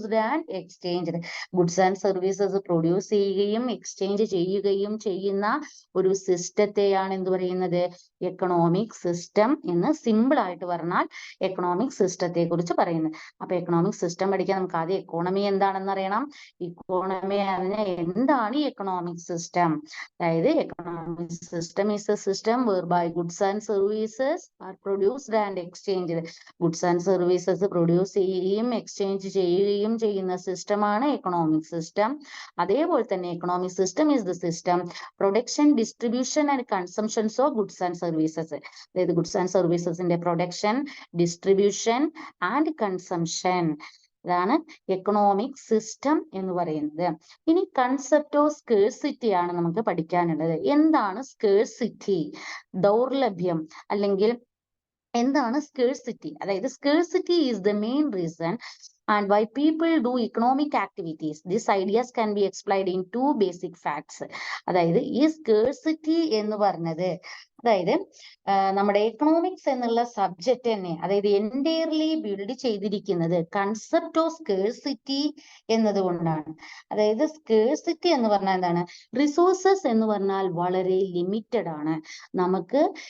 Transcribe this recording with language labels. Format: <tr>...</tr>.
<en>Produced and exchanged.</en> <ml>Goods and services produce ചെയ്യുകയും exchange ചെയ്യുകയും ചെയ്യുന്ന ഒരു സിസ്റ്റത്തെയാണ് എന്ത് പറയുന്നത്? എക്കണോമിക് സിസ്റ്റം എന്ന് സിമ്പിൾ ആയിട്ട് പറഞ്ഞാൽ എക്കണോമിക് സിസ്റ്റത്തെ കുറിച്ച് പറയുന്നത്. അപ്പൊ എക്കണോമിക് സിസ്റ്റം പഠിക്കാൻ നമുക്ക് ആദ്യം എക്കോണമി എന്താണെന്ന് അറിയണം. ഇക്കോണമി അറിഞ്ഞാൽ എന്താണ് ഈ എക്കണോമിക് സിസ്റ്റം?</ml> <en>അതായത് economic system is a system whereby goods and services are produced and exchanged.</en> <ml>Goods and services produce ചെയ്യുകയും എക്സ്ചേഞ്ച് ചെയ്യുകയും ചെയ്യുന്ന സിസ്റ്റമാണ് എക്കണോമിക് സിസ്റ്റം. അതേപോലെ തന്നെ</ml> <en>Economic system is the system production, distribution and consumptions of goods and services.</en> <ml>അതായത് goods and സർവീസസിന്റെ production, distribution and consumption, ഇതാണ് economic system എന്ന് പറയുന്നത്. ഇനി കൺസെപ്റ്റ് ഓഫ് സ്കേഴ്സിറ്റി ആണ് നമുക്ക് പഠിക്കാനുള്ളത്. എന്താണ് സ്കേഴ്സിറ്റി? ദൗർലഭ്യം അല്ലെങ്കിൽ എന്താണ് സ്കേഴ്സിറ്റി?</ml> <en>അതായത് scarcity is the main reason and why people do economic activities. These ideas can be explained in two basic facts.</en> <ml>അതായത് ഈ സ്കേഴ്സിറ്റി എന്ന് പറഞ്ഞത്, അതായത് നമ്മുടെ എക്കണോമിക്സ് എന്നുള്ള സബ്ജക്റ്റ് തന്നെ, അതായത് എൻറ്റയർലി ബിൽഡ് ചെയ്തിരിക്കുന്നത് കൺസെപ്റ്റ് ഓഫ് സ്കേഴ്സിറ്റി എന്നതുകൊണ്ടാണ്. അതായത് സ്കേഴ്സിറ്റി എന്ന് പറഞ്ഞാൽ എന്താണ്? റിസോഴ്സസ് എന്ന് പറഞ്ഞാൽ വളരെ ലിമിറ്റഡ് ആണ് നമുക്ക്.</ml>